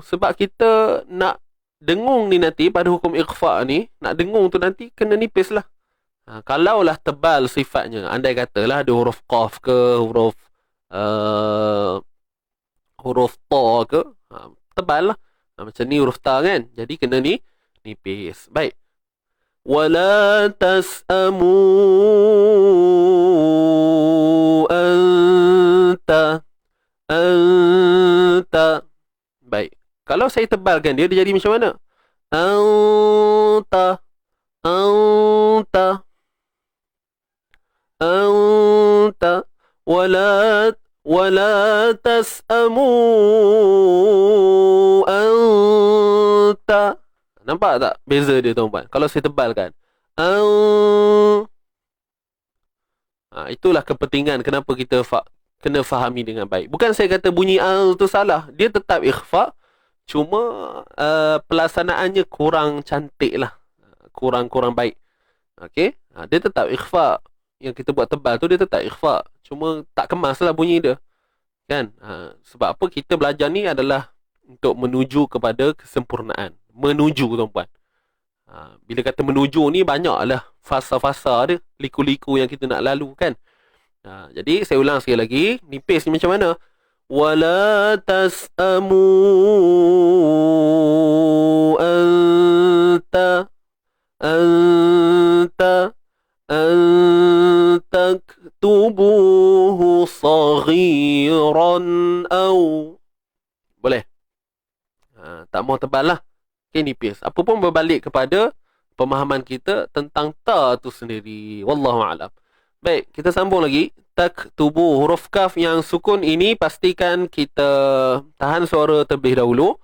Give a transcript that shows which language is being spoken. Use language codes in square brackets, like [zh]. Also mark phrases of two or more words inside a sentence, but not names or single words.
[ms] Sebab kita nak dengung ni nanti pada hukum ikhfa' ni, nak dengung tu nanti kena nipis lah. Kalaulah tebal sifatnya, andai katalah ada huruf qaf ke, huruf ta ke, tebal lah. Macam ni huruf ta kan, jadi kena ni nipis. Baik. [ar] ولا تسأموا أنت. [ms] Baik. Kalau saya tebalkan dia jadi macam mana? [ar] أنت، أنت، أنت، ولا ولا تسأموا أنت. [ms] Nampak tak beza dia tuan-tuan? Kalau saya tebalkan. Itulah kepentingan kenapa kita kena fahami dengan baik. Bukan saya kata bunyi tu salah. Dia tetap ikhfa. Cuma pelaksanaannya kurang cantik lah. Kurang baik. Okey. Dia tetap ikhfa. Yang kita buat tebal tu dia tetap ikhfa. Cuma tak kemas lah bunyi dia. Kan? Sebab apa kita belajar ni adalah untuk menuju kepada kesempurnaan. Menuju tuan-puan. Bila kata menuju ni banyaklah fasa-fasa dia. Liku-liku yang kita nak lalu kan. Jadi saya ulang sekali lagi. Nipis ni macam mana? [ar] ولا تسأموا أنت تكتبوه صغيرا أو. [ms] Boleh? Tak mau tebal lah. Okay, nipis. Apa pun berbalik kepada pemahaman kita tentang ta tu sendiri. [ar] والله أعلم. [ms] Baik, kita sambung lagi. Taktubu, huruf kaf yang sukun ini pastikan kita tahan suara terlebih dahulu.